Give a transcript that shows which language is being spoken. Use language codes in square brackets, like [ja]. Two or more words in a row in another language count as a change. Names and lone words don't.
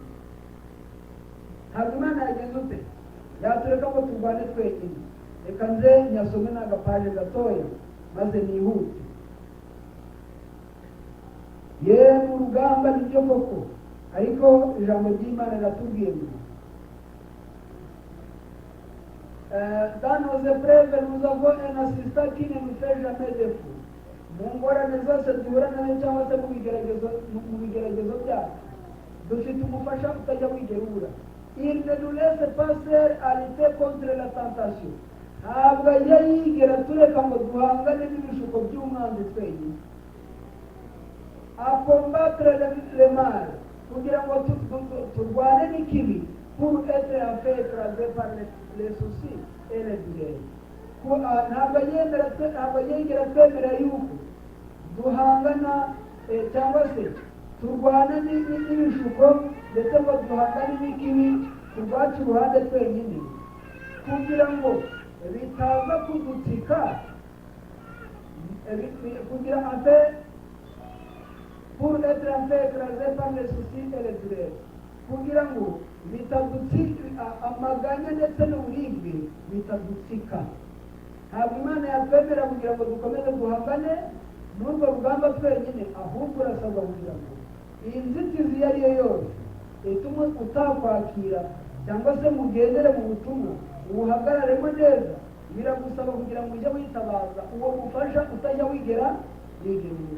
[rw] Ntabwo Imana yagenze ute yatureka ngo turwane twenyine. Reka nze nyasome n'agapaje gatoya maze nihute. Mu rugamba nibyo koko, ariko ijambo ry'Imana riratubwiye ngo [fr] dans nos épreuves nous avons un assistant qui ne nous fait jamais défaut. [rw] Mu ngorane zose duhura nazo cyangwa se mu bigeragezo byacu dufite umufasha utajya wigera ubura. [fr] Il ne nous laisse pas seuls à lutter contre la tentation. [rw] Ntabwo ajya yigera tureka ngo duhangane n'ibishuko by'umwanzi twenyine. [fr] A combattre le mal, [rw] kugira ngo turwane n'ikibi, [fr] pour être en fait écrasé par les soucis et les douleurs. [rw] Ntabwo yigera twemera yuko duhangana cyangwa se turwana n'ibishuko ndetse ngo duhangane n'ikibi ku rwacu uruhande twenyine, kugira ngo bitaza kudutsika, kugira ate [fr] pour être en fait écrasé par les soucis et les douleurs, [rw] kugira ngo bitadutsika amaganya ndetse n'uburibwe bitadutsika. Ntabwo Imana yatwemera kugira ngo dukomeze duhangane n'urwo rugamba twenyine, ahubwo urasabwa kugira ngo iyi nzitizi iyo ari yo yose ituma utakwakira cyangwa se mugendere mu butumwa ubuhagararemo neza, biragusaba kugira ngo ujye witabaza uwo mufasha utajya wigera wigenura.